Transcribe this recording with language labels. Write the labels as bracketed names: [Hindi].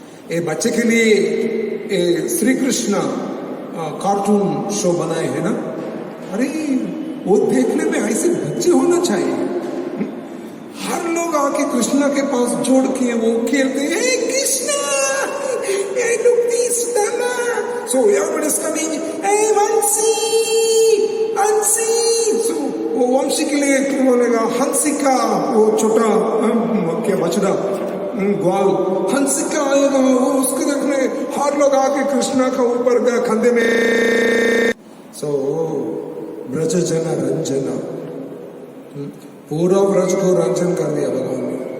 [Hindi] ये बच्चे के लिए श्री कृष्ण कार्टून शो बनाए हैं ना, अरे वो देखने में ऐसे बच्चे होना चाहिए। हर लोग आके कृष्णा के पास जोड़ के वो खेलते हैं, [English] "Hey Krishna, hey look this Dana." So everybody is coming, "Hey Vansi, Vansi." [Hindi] So वो वंशी के लिए क्या बोलेगा, हंसिका, वो छोटा क्या बछड़ा ग्वाल हंसिका आएगा, वो उसको देखने हर लोग आके कृष्णा का ऊपर का कंधे में। सो ब्रज जना रंजना, पूरा ब्रज को रंजन कर दिया भगवान ने।